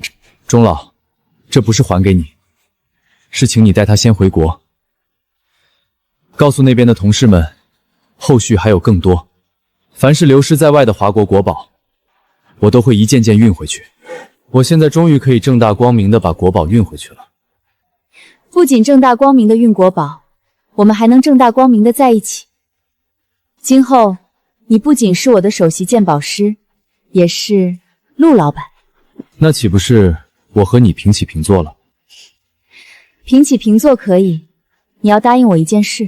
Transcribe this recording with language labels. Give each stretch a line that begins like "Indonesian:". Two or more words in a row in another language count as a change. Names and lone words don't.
Chinese: 鍾老，這不是還給你，是請你帶他先回國，告訴那邊的同事們，後續還有更多。凡是流失在外的華國國寶，我都會一件件運回去。我現在終於可以正大光明的把國寶運回去了。不僅正大光明的運國寶，我們還能正大光明的在一起。今後，你不僅是我的首席鑑寶師，也是陸老闆。那豈不是我和你平起平坐了？平起平坐可以，你要答應我一件事。